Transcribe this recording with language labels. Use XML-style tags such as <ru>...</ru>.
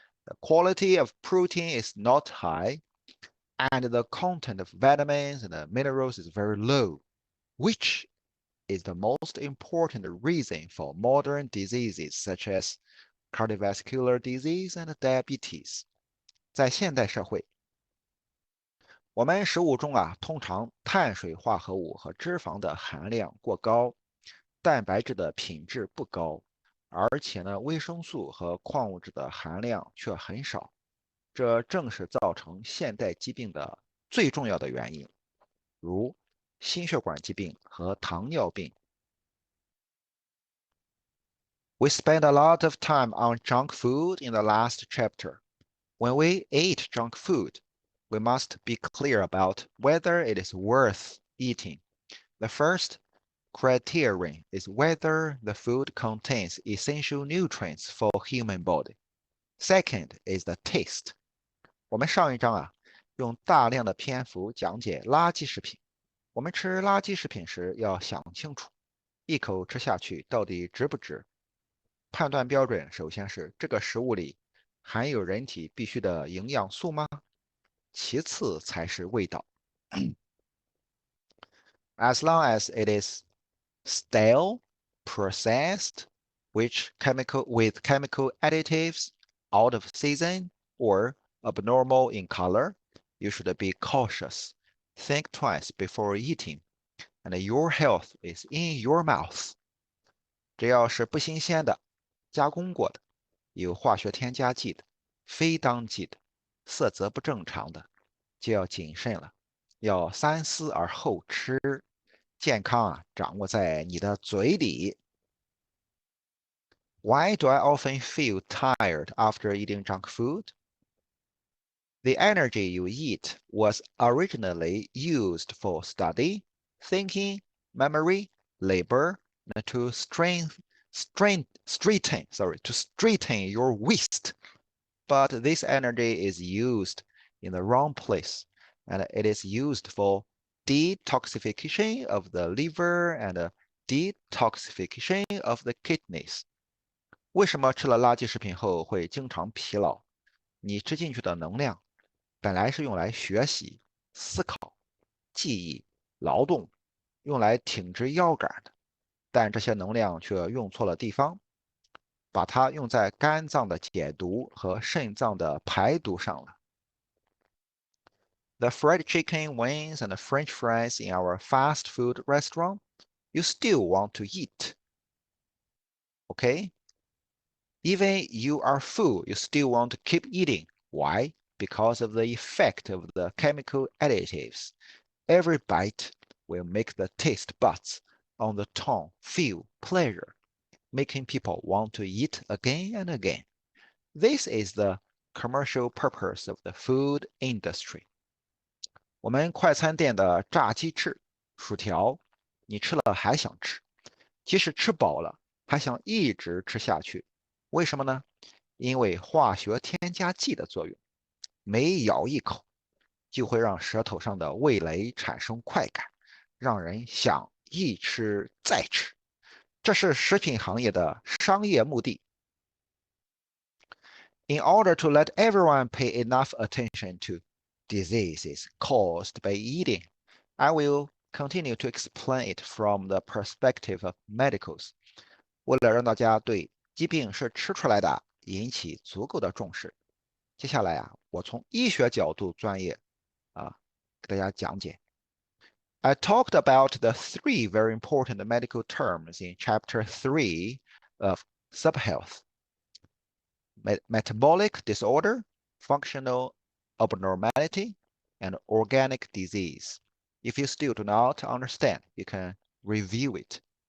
<en>The quality of protein is not high, and the content of vitamins and minerals is very low, which is the most important reason for modern diseases such as cardiovascular disease and diabetes.</en> <zh>在现代社会，我们食物中通常碳水化合物和脂肪的含量过高，蛋白质的品质不高，而且维生素和矿物质的含量却很少。这正是造成现代疾病的最重要的原因，如心血管疾病和糖尿病。</zh> <en>We spent a lot of time on junk food in the last chapter. When we eat junk food, we must be clear about whether it is worth eating. The first criterion is whether the food contains essential nutrients for human body. Second is the taste.</en> <zh>我们上一章用大量的篇幅讲解垃圾食品。我们吃垃圾食品时要想清楚，一口吃下去到底值不值？判断标准首先是这个食物里含有人体必需的营养素吗？其次才是味道。</zh> <en>As long as it is stale, processed, with chemical additives, out of season, or abnormal in color, you should be cautious. Think twice before eating, and your health is in your mouth.</en> <zh>只要是不新鲜的、加工过的、有化学添加剂的、非当季的、色泽不正常的，就要谨慎了，要三思而后吃。健康掌握在你的嘴里。</zh> <en>Why do I often feel tired after eating junk food? The energy you eat was originally used for study, thinking, memory, labor, and to straighten your waist. But this energy is used in the wrong place, and it is used for detoxification of the liver and detoxification of the kidneys.</en> <zh>为什么吃了垃圾食品后会经常疲劳？你吃进去的能量本来是用来学习、思考、记忆、劳动，用来挺直腰杆的，但这些能量却用错了地方，把它用在肝脏的解毒和肾脏的排毒上了。</zh> <en>The fried chicken wings and the French fries in our fast food restaurant, you still want to eat. Okay? Even you are full, you still want to keep eating. Why? Because of the effect of the chemical additives. Every bite will make the taste buds on the tongue feel pleasure, making people want to eat again and again. This is the commercial purpose of the food industry.</en> <zh>我们快餐店的炸鸡翅、薯条，你吃了还想吃，即使吃饱了，还想一直吃下去。为什么呢？因为化学添加剂的作用。每咬一口，就会让舌头上的味蕾产生快感，让人想一吃再吃。这是食品行业的商业目的。</zh> <en>In order to let everyone pay enough attention to diseases caused by eating, I will continue to explain it from the perspective of medicals.</en> <zh>为了让大家对疾病是吃出来的引起足够的重视，接下来我从医学角度专业给大家讲解。</zh> <en>I talked about the three very important medical terms in Chapter 3 of Subhealth: metabolic disorder, functional abnormality, and organic disease. If you still do not understand, you can review it.</en>